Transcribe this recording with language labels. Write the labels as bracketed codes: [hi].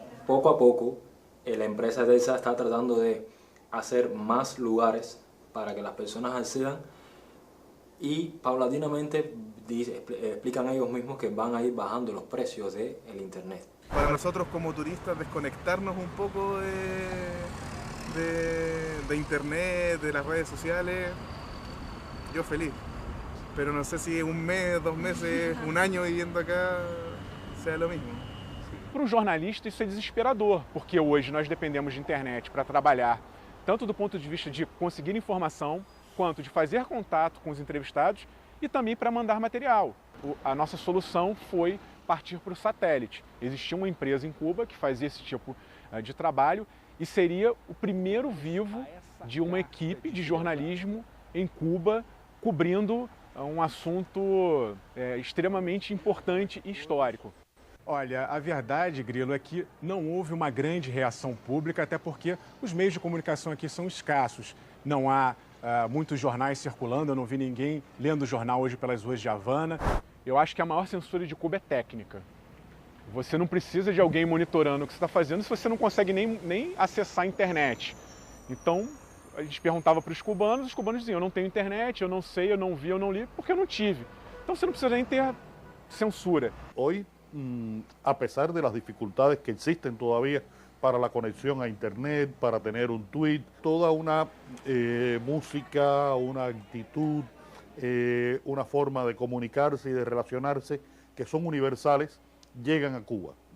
[es] Poco a poco la empresa Telsa está tratando de hacer más lugares para que las personas accedan y paulatinamente explican ellos mismos que van a ir bajando los precios del internet. Para nosotros como turistas desconectarnos un poco de internet, de las redes sociales, yo feliz. Pero no sé si un mes, 2 meses, un año viviendo acá sea lo mismo. [pt] Para um jornalista isso é desesperador, porque hoje nós dependemos de internet para trabalhar, tanto do ponto de vista de conseguir informação, quanto de fazer contato com os entrevistados e também para mandar material. A nossa solução foi partir para o satélite. Existia uma empresa em Cuba que fazia esse tipo de trabalho e seria o primeiro vivo de uma equipe de jornalismo em Cuba cobrindo um assunto extremamente importante e histórico. Olha, a verdade, Grilo, é que não houve uma grande reação pública, até porque os meios de comunicação aqui são escassos. Não há muitos jornais circulando, eu não vi ninguém lendo jornal hoje pelas ruas de Havana. Eu acho que a maior censura de Cuba é técnica. Você não precisa de alguém monitorando o que você está fazendo se você não consegue nem acessar a internet. Então, a gente perguntava para os cubanos diziam, eu não tenho internet, eu não sei, eu não vi, eu não li, porque eu não tive. Então você não precisa nem ter censura. [es] Hoy, a pesar de las dificultades que existen todavía para la conexión a internet, para tener un tweet, toda una música, una actitud, una forma de comunicarse y de relacionarse que son universales, llegan a Cuba.